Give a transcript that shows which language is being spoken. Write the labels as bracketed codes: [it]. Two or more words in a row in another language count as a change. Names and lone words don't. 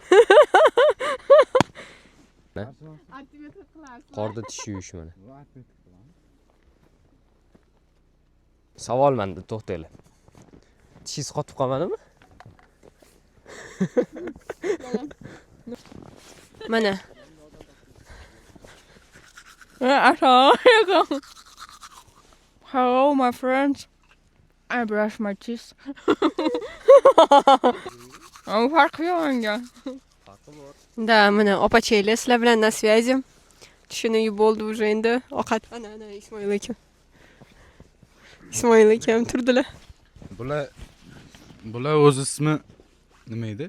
[uz] Qorda tish yuvish mana. Savol menda, to'xtanglar. Tishingiz qotib qolmadimi? Mana. [en] Hello, my friends. I brush my teeth. [uz] Farqi yo'q menga. Da, mana opachanglar sizlar bilan [ru] на связи. [uz] Tushini yuvib bo'ldi уже endi. Ovqat ana Ismoil aka. Ismoil aka ham turdilar. Bular o'z ismi nima edi?